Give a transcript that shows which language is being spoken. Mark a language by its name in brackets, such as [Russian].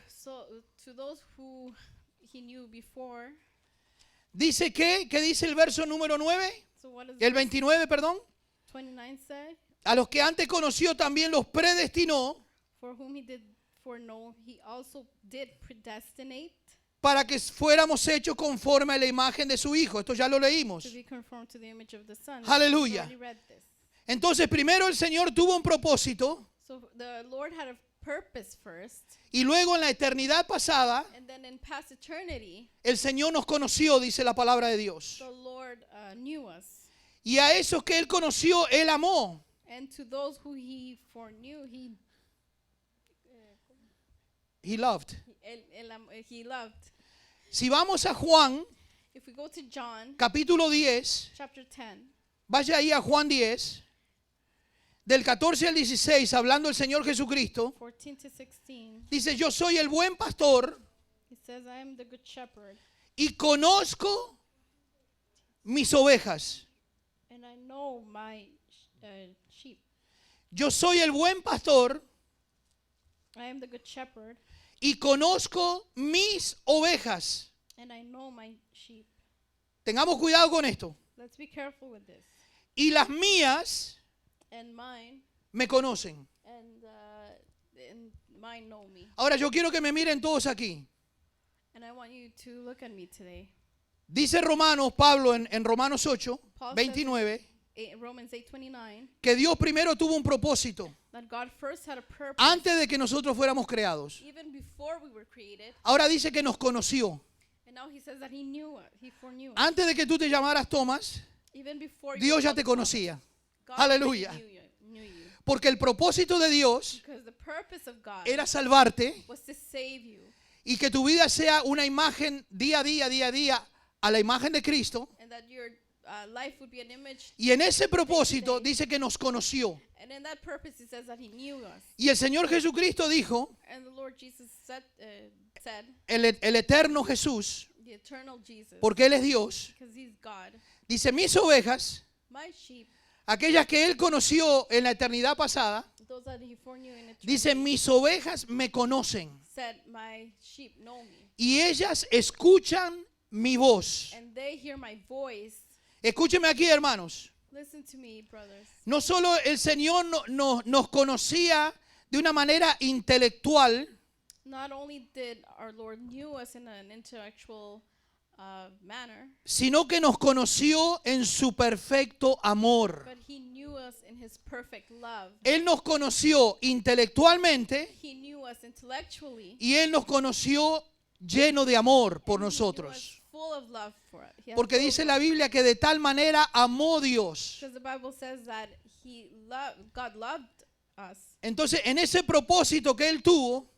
[English] So to those who He knew before. [Spanish] dice que, ¿qué dice el verso número 9? [English] So what does [Spanish] El [English] verse [Spanish] 29, perdón. [English] 29 say? [Spanish] A los que antes conoció también los predestinó [English] For whom He did foreknow, He also did predestinate [Spanish] para que fuéramos hechos conforme a la imagen de su Hijo. Esto ya lo leímos. [English] to be conformed to the image of the Son. [Spanish] Aleluya. [English] We already read this. [Spanish] Entonces primero el Señor tuvo un propósito [English] So the Lord had a purpose first, [Spanish] y luego en la eternidad pasada [English] and then in past eternity, [Spanish] el Señor nos conoció, dice la palabra de Dios. [English] the Lord knew us. [Spanish] Y a esos que Él conoció, Él amó. [English] And to those who He foreknew, He loved. He loved. [Spanish] Si vamos a Juan, [English] If we go to John, [Spanish] capítulo 10, [English] chapter 10, [Spanish] vaya ahí a Juan 10, del 14 al 16, hablando el Señor Jesucristo, [English] 14 to 16, [Spanish] dice, yo soy el buen pastor [English] He says, I am the good shepherd, [Spanish] y conozco mis ovejas. [English] and I know my sheep. [Spanish] Yo soy el buen pastor [English] I am the good shepherd, [Spanish] y conozco mis ovejas. [English] and I know my sheep. [Spanish] Tengamos cuidado con esto. [English] Let's be careful with this. [Spanish] Y las mías [English] And mine, [Spanish] me conocen. [English] and mine know me. [Spanish] Ahora yo quiero que me miren todos aquí. [English] And I want you to look at me today. [Spanish] Dice Romanos, Pablo en Romanos 8, [English] Paul [Spanish] 29, [English] Romans 8:29, [Spanish] que Dios primero tuvo un propósito [English] that God first had a purpose [Spanish] antes de que nosotros fuéramos creados. [English] even before we were created. [Spanish] Ahora dice que nos conoció. [English] And now He says that He knew us, He foreknew us. [Spanish] Antes de que tú te llamaras Tomás, [English] Even before you [Spanish] Dios [English] were [Spanish] ya te [English] called [Spanish] conocía. [English] Thomas, God [Spanish] Aleluya. [English] already knew you. [Spanish] Porque el propósito de Dios [English] Because the purpose of God [Spanish] era salvarte [English] was to save you, [Spanish] y que tu vida sea una imagen día a día a la imagen de Cristo. [English] and that your life would be an image. [Spanish] Y en ese propósito dice que nos conoció. [English] And in that purpose, He says that He knew us. [Spanish] Y el Señor Jesucristo dijo, [English] And the Lord Jesus said, [Spanish] el eterno Jesús, [English] the eternal Jesus, [Spanish] porque Él es Dios, [English] because He's God, [Spanish] dice, mis ovejas, [English] my sheep, [Spanish] aquellas que Él conoció en la eternidad pasada, [English] those that He foreknew in eternity, [Spanish] dice, mis ovejas me conocen [English] said, my sheep know me, [Spanish] y ellas escuchan mi voz. [English] and they hear my voice. [Spanish] Escúcheme aquí, hermanos. [English] Listen to me, brothers. [Spanish] No solo el Señor nos conocía de una manera intelectual, [English] Not only did our Lord knew us in an intellectual manner, [Spanish] sino que nos conoció en su perfecto amor. [English] but He knew us in His perfect love. [Spanish] Él nos conoció intelectualmente [English] He knew us intellectually. [Spanish] y Él nos conoció lleno de amor por [English] and He knew us [Spanish] nosotros. [English] full of love for us. He had [Spanish] Porque [English] full [Spanish] dice [English] of [Spanish] la [English] love. [Spanish] Biblia que de tal manera amó Dios. [English] Because the Bible says that God loved us. [Spanish] Entonces, en ese propósito que Él tuvo,